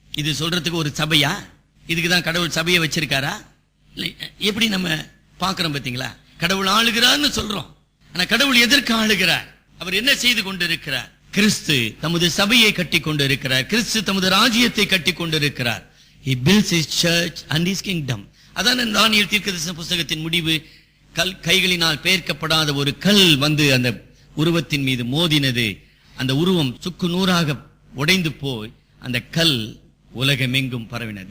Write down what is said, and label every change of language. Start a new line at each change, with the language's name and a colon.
Tamil: இது சொல்றதுக்கு ஒரு சபையா? இதுக்குதான் கடவுள் சபையை வச்சிருக்காரா? எப்படி நம்ம பாக்குறோம் பாத்தீங்களா? கடவுள் ஆளுகிறார்னு சொல்றோம், ஆனா கடவுள் எதற்கு ஆளுகிறார்? அவர் என்ன செய்து கொண்டிருக்கிறார்? கிறிஸ்து தமது சபையை கட்டி கொண்டிருக்கிறார். கிறிஸ்து தமது ராஜ்யத்தை கட்டி கொண்டிருக்கிறார்.
English: He builds his church and his kingdom.
Tamil: அதான் தானியேல் தீர்க்கதரிசன புத்தகத்தின் முடிவு. கைகளினால் பெயர்க்கப்படாத ஒரு கல் வந்து அந்த உருவத்தின் மீது மோதினது. அந்த உருவம் சுக்கு நூறாக உடைந்து போய் அந்த கல் உலகமெங்கும் பரவினது.